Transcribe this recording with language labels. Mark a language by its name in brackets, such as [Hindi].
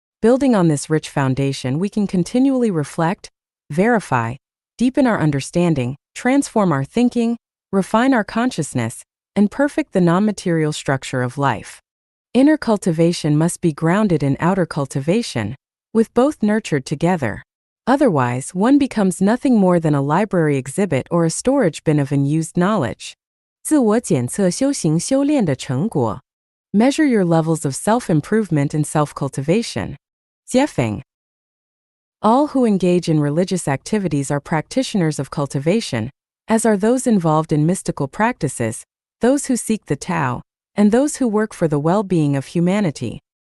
[English] Building on this rich foundation, we can continually reflect, verify, deepen our understanding, transform our thinking, refine our consciousness, and perfect the non-material structure of life. Inner cultivation must be grounded in outer cultivation, with both nurtured together. Otherwise, one becomes nothing more than a library exhibit or a storage bin of unused knowledge. [Chinese] 自我检测修行修炼的成果. [English] Measure your levels of self-improvement and self-cultivation. Jiefeng. All who engage in religious activities are practitioners of cultivation, as are those involved in mystical practices, those who seek the Tao, and those who work for the well-being of humanity.